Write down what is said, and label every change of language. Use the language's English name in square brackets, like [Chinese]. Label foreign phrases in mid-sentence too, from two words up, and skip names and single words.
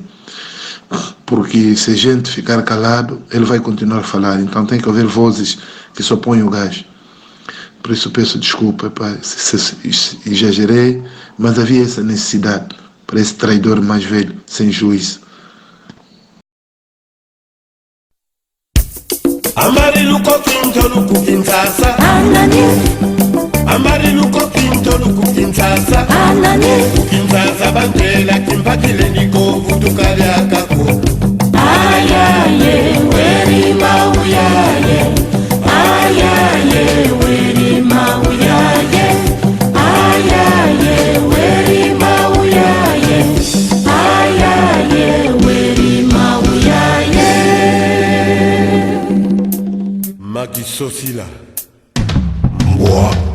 [Portuguese] Porque se a gente ficar calado, ele vai continuar a falar. Então tem que haver vozes que só põem o gás. Por isso peço desculpa, se exagerei, mas havia essa necessidade para esse traidor mais velho, sem juízo. [Kongo] Amarilu kokintolu kukinsasa Anani Amarilu kokintolu kukinsasa Anani Kukinsasa bandela kimpakile niko vutukari akako Ayaye weri mauyaye Ayaye weri mauyaye Ayaye weri mauyaye Ayaye weri mauyaye Maki Sosila Mboa